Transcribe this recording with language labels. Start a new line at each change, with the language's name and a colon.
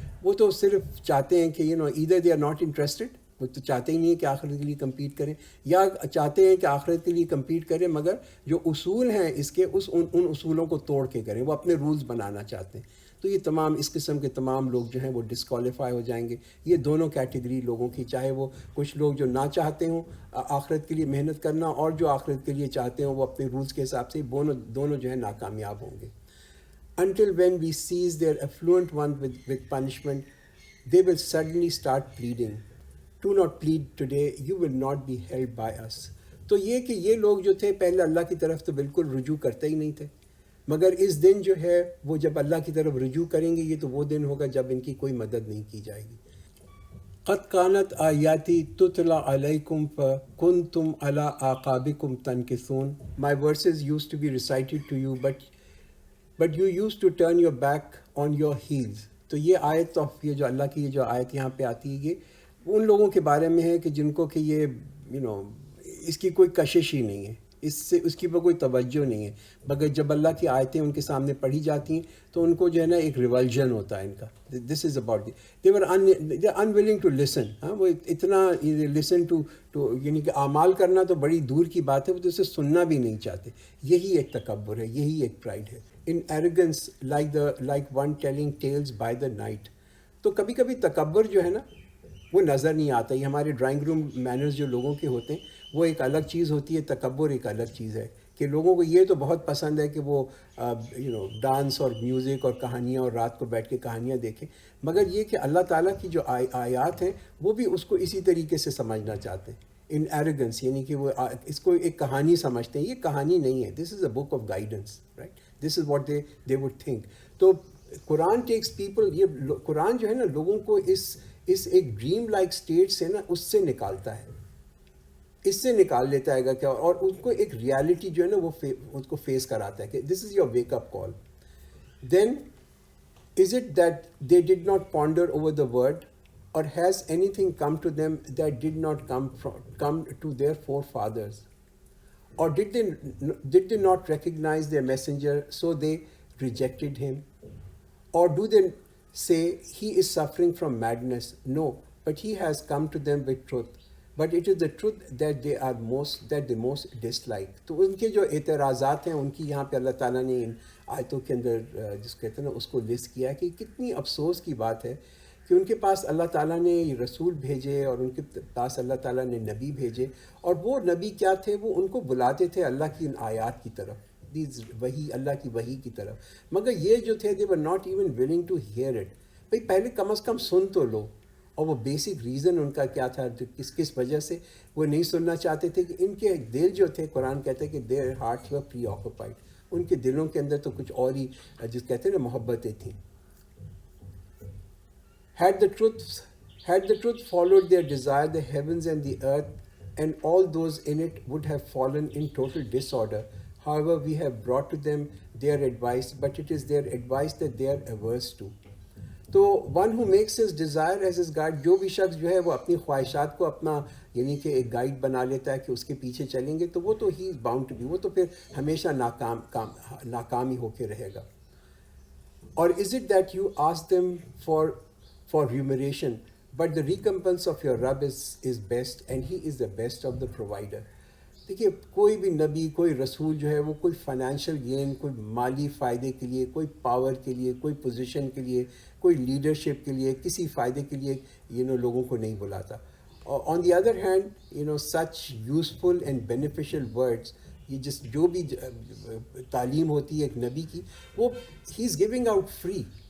Urdu: وہ تو صرف چاہتے ہیں کہ
English: either they are not interested,
Urdu: وہ تو چاہتے ہی نہیں ہیں کہ آخرت کے لیے کمپیٹ کریں, یا چاہتے ہیں کہ آخرت کے لیے کمپیٹ کریں مگر جو اصول ہیں اس کے ان اصولوں کو توڑ کے کریں, وہ اپنے رولز بنانا چاہتے ہیں. تو یہ تمام اس قسم کے تمام لوگ جو ہیں وہ ڈسکوالیفائی ہو جائیں گے. یہ دونوں کیٹیگری لوگوں کی, چاہے وہ کچھ لوگ جو نہ چاہتے ہوں آخرت کے لیے محنت کرنا, اور جو آخرت کے لیے چاہتے ہوں وہ اپنے رولز کے حساب سے, دونوں جو ہیں ناکامیاب ہوں گے.
English: Until when we seize their affluent one with punishment, they will suddenly start pleading. Do not plead today, you will not be held by us.
Urdu: تو یہ کہ یہ لوگ جو تھے پہلے اللہ کی طرف تو بالکل رجوع کرتے ہی نہیں تھے, مگر اس دن جو ہے وہ جب اللہ کی طرف رجوع کریں گے یہ تو وہ دن ہوگا جب ان کی کوئی مدد نہیں کی جائے گی.
Arabic: قد كانت آیاتی تتلی علیکم فکنتم علی اعقابکم تنکثون.
English: My verses used to be recited to you, but you used to turn your back on your heels.
Urdu: تو یہ آیت, یہ جو اللہ کی یہ جو آیت یہاں پہ آتی ہے یہ ان لوگوں کے بارے میں ہے کہ جن کو کہ یہ اس کی کوئی کشش ہی نہیں ہے, اس کی پر کوئی توجہ نہیں ہے, مگر جب اللہ کی آیتیں ان کے سامنے پڑھی جاتی ہیں تو ان کو جو ہے نا ایک ریولجن ہوتا ہے ان کا.
English: This is about they were unwilling to listen.
Urdu: وہ اتنا لسن ٹو یعنی کہ اعمال کرنا تو بڑی دور کی بات ہے, وہ تو اسے سننا بھی نہیں چاہتے. یہی ایک تکبر ہے, یہی ایک پرائڈ ہے.
English: in arrogance like one telling tales by the night.
Urdu: تو کبھی کبھی تکبر جو ہے نا وہ نظر نہیں آتا. یہ ہمارے ڈرائنگ روم مینرز جو لوگوں کے ہوتے ہیں وہ ایک الگ چیز ہوتی ہے, تکبر ایک الگ چیز ہے. کہ لوگوں کو یہ تو بہت پسند ہے کہ وہ ڈانس اور میوزک اور کہانیاں اور رات کو بیٹھ کے کہانیاں دیکھیں, مگر یہ کہ اللہ تعالیٰ کی جو آیات ہیں وہ بھی اس کو اسی طریقے سے سمجھنا چاہتے ہیں.
English: in arrogance
Urdu: یعنی کہ وہ اس کو ایک کہانی سمجھتے ہیں. یہ کہانی نہیں ہے,
English: This is a book of guidance, right, this is what they would think.
Urdu: تو
English: Quran takes people,
Urdu: یہ قرآن جو ہے نا لوگوں کو اس ایک ڈریم لائک اسٹیٹ سے نا اس سے نکالتا ہے, اس سے نکال لیتا ہے کہ, اور ان کو ایک ریالٹی جو ہے نا وہ اس کو فیس کراتا ہے کہ
English: This is your wake up call. Then is it that they did not ponder over the word, اور has anything come to them that did not come to their for fathers, اور did they not recognize their messenger, so they rejected him? Or do they say he is suffering from madness? No, but he has come to them with truth. But it is the truth that they most dislike.
Urdu: تو ان کے جو اعتراضات ہیں ان کی یہاں پہ اللہ تعالیٰ نے ان آیتوں کے اندر جس کہتے ہیں نا اس کو لسٹ کیا ہے کہ کتنی افسوس کی بات ہے کہ ان کے پاس اللہ تعالیٰ نے رسول بھیجے اور ان کے پاس اللہ تعالیٰ نے نبی بھیجے, اور وہ نبی کیا تھے, وہ ان کو بلاتے تھے اللہ کی ان آیات کی طرف, وہی اللہ کی وحی کی طرف, مگر یہ جو تھے
English: they were not even willing to hear it.
Urdu: بھئی پہلے کم از کم سن تو لو. اور وہ بیسک ریزن ان کا کیا تھا, کس وجہ سے وہ نہیں سننا چاہتے تھے, کہ ان کے دل جو تھے, قرآن کہتے ہیں کہ
English: their hearts were preoccupied,
Urdu: ان کے دلوں کے اندر تو کچھ اور ہی جس کہتے ہیں نا محبتیں تھیں.
English: Had the truth followed their desire, the heavens and the earth and all those in it would have fallen in total disorder. However, we have brought to them their advice, but it is their advice that they are averse to.
Urdu: تو
English: one who makes his desire as his guide,
Urdu: جو بھی شخص جو ہے وہ اپنی خواہشات کو اپنا یعنی کہ ایک گائیڈ بنا لیتا ہے کہ اس کے پیچھے چلیں گے, تو وہ تو
English: he is bound to be,
Urdu: وہ تو پھر ہمیشہ ناکام ہی ہو کے رہے گا.
English: اور is it that you ask them for remuneration, but the recompense of your Rabb is best, and he is the best of the provider.
Urdu: دیکھیے کوئی بھی نبی کوئی رسول جو ہے وہ کوئی فائنینشیل گین، کوئی مالی فائدے کے لیے، کوئی پاور کے لیے، کوئی پوزیشن کے لیے، کوئی لیڈرشپ کے لیے، کسی فائدے کے لیے لوگوں کو نہیں بلاتا.
English: on the other hand such useful and beneficial words,
Urdu: یہ جو بھی تعلیم ہوتی ہے ایک نبی کی، وہ
English: He is giving out free.